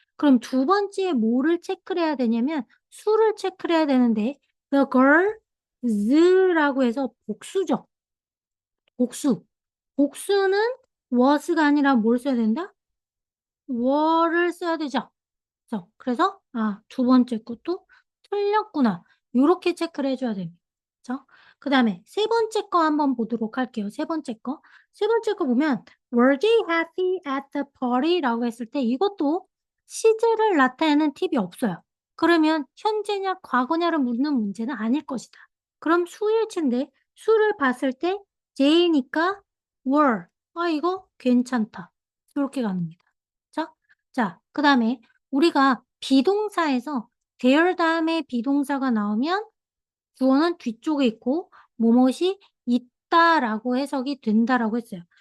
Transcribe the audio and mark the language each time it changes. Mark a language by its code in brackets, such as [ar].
[ko] 그럼 두 번째 뭐를 체크를 해야 되냐면 수를 체크를 해야 되는데 the girls라고 해서 복수죠. 복수. 복수는 was가 아니라 뭘 써야 된다? were를 써야 되죠. 그래서 두 번째 것도 틀렸구나. 요렇게 체크를 해줘야 됩니다. 그쵸? 그 다음에 세 번째 거 한번 보도록 할게요. 세 번째 거. [en] 세 번째 거 보면 were they happy at the party? [ko] 라고 했을 때 이것도 시제를 나타내는 팁이 없어요. 그러면 현재냐 과거냐를 묻는 문제는 아닐 것이다. 그럼 수일치인데 수를 봤을 때 J니까 were. 이거 괜찮다. 이렇게 가는 겁니다. 자, 그 다음에 우리가 비동사에서 there 다음에 비동사가 나오면 주어는 뒤쪽에 있고 뭐뭇이 있다라고 해석이 된다라고 했어요.